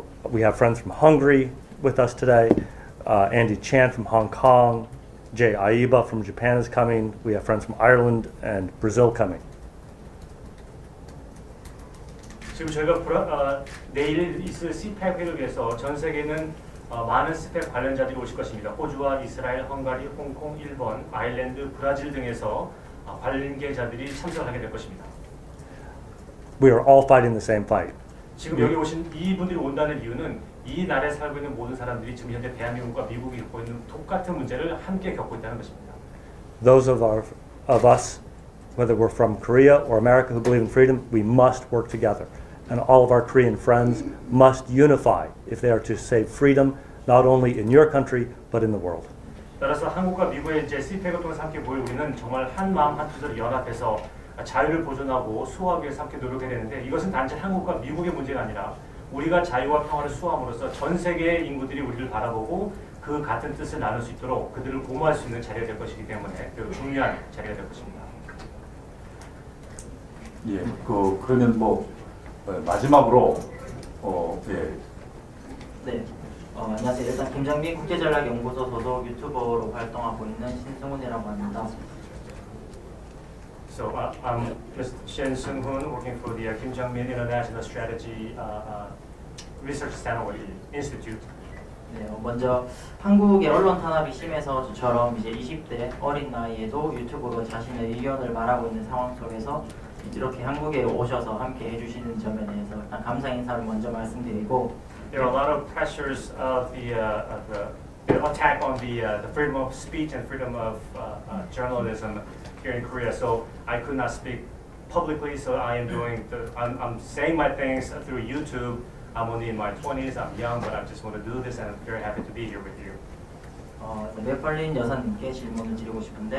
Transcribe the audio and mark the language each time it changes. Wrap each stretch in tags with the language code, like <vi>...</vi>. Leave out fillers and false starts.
<en>We have friends from Hungary with us today. Andy Chan from Hong Kong. Jay Aiba from Japan is coming. We have friends from Ireland and Brazil coming.</en> <ko>지금 저희가 내일 있을 CPAC을 위해서 전 세계는 많은 스펙 관련자들이 오실 것입니다. 호주와 이스라엘, 헝가리, 홍콩, 일본, 아일랜드, 브라질 등에서 관계자들이 참석하게 될 것입니다.</ko> <en>We are all fighting the same fight.</en> <ko>지금 여기 오신 이분들이 온다는 이유는 이 나라에 살고 있는 모든 사람들이 지금 현재 대한민국과 미국이 겪고 있는 똑같은 문제를 함께 겪고 있다는 것입니다.</ko> <en>Those of us, whether we're from Korea or America who believe in freedom, we must work together. And all of our Korean friends must unify if they are to save freedom, not only in your country, but in the world.</en> <ko>따라서 한국과 미국의 이제 CPAC을 통해서 함께 모여 우리는 정말 한 마음 한 뜻으로 연합해서 자유를 보존하고 수호하기 위해서 함께 노력해야 되는데 이것은 단지 한국과 미국의 문제가 아니라 우리가 자유와 평화를 수호함으로써 전 세계의 인구들이 우리를 바라보고 그 같은 뜻을 나눌 수 있도록 그들을 고모할 수 있는 자리가 될 것이기 때문에 매우 중요한 자리가 될 것입니다. 예, 그러면 마지막으로 예. 네. 안녕하세요. 일단 김정민 국제전략연구소 소속 유튜버로 활동하고 있는 신승훈이라고 합니다.</ko> <en>So I'm Mr. Shin Seung-hoon, working for the Kim Jong-min International Strategy Research Center Institute.</en> <ko>네, 먼저 한국의 언론 탄압이 심해서 저처럼 이제 20대 어린 나이에도 유튜브로 자신의 의견을 말하고 있는 상황 속에서 이렇게 한국에 오셔서 함께 해주시는 점에 대해서 일단 감사 인사를 먼저 말씀드리고.</ko> <en>There are a lot of pressures of the attack on the freedom of speech and freedom of journalism here in Korea. So I could not speak publicly. So I am I'm saying my things through YouTube. I'm only in my 20s. I'm young, but I just want to do this, and I'm very happy to be here with you.</en> <ko>맥펄린 여사님께 질문을 드리고 싶은데.</ko>